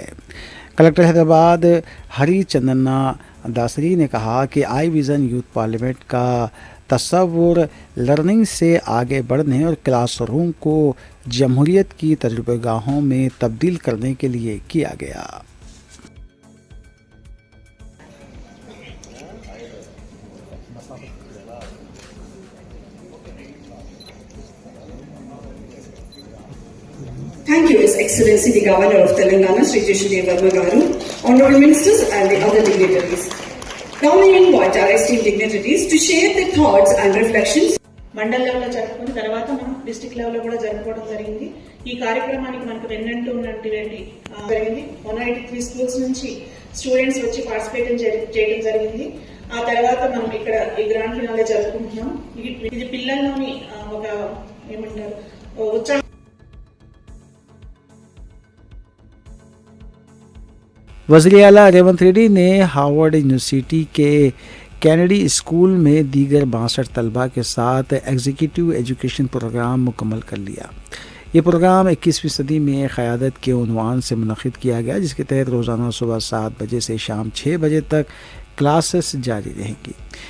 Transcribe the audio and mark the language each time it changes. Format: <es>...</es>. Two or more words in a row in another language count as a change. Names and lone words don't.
<ur>کلکٹر حیدرآباد ہری چندنا داسری نے کہا کہ آئی ویژن یوتھ پارلیمنٹ کا تصور لرننگ سے آگے بڑھنے اور کلاس روم کو جمہوریت کی تجربہ گاہوں میں تبدیل کرنے کے لیے کیا گیا۔</ur> <en>Thank you, His Excellency the Governor of Telangana, Sri Jishnu Dev Varma Garu, Honorable Ministers and the other dignitaries. Now we invite our esteemed dignitaries to share their thoughts and reflections.</en> <te>మండల్ లెవెల్లో జరుపుకున్న తర్వాత మనం</te> <en>district level</en> <te>కూడా జరుపుకోవడం జరిగింది. ఈ కార్యక్రమానికి మనకు వెన్నంటూ ఉన్నటువంటి జరిగింది 183 స్కూల్స్ నుంచి స్టూడెంట్స్ వచ్చి పార్టిసిపేట్ చేయడం జరిగింది. ఆ తర్వాత మనం ఇక్కడ ఈ</te> <en>grand finale</en> <te>జరుపుకుంటున్నాం. ఇది పిల్లల్లోని ఒక ఏమంటారు ఉత్సాహం.</te> <ur>وزیر اعلیٰ ریونت ریڈی نے ہارورڈ یونیورسٹی کے کینیڈی اسکول میں دیگر 62 طلباء کے ساتھ</ur> <en>executive education program</en> <ur>مکمل کر لیا۔ یہ پروگرام 21ویں صدی میں قیادت کے عنوان سے منعقد کیا گیا، جس کے تحت روزانہ صبح 7 بجے سے شام 6 بجے تک کلاسز جاری رہیں گی۔</ur>